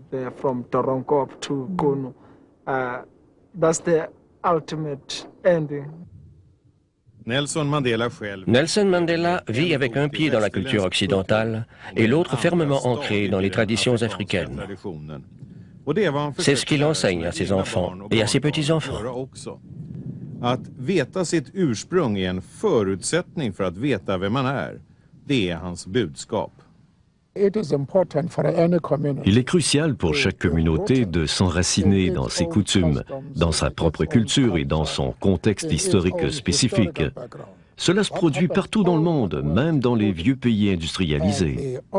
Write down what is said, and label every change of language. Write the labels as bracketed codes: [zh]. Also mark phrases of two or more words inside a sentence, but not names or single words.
[fr] Nelson Mandela vit avec un pied dans la culture occidentale et l'autre fermement ancré dans les traditions africaines. C'est ce qu'il enseigne à ses enfants et à ses petits-enfants. [sv] Att veta sitt ursprung är en förutsättning för att veta vem man är. Det är hans budskap. [fr] Il est crucial pour chaque communauté de s'enraciner dans ses coutumes, dans sa propre culture et dans son contexte historique spécifique. Cela se produit partout dans le monde, même dans les vieux pays industrialisés.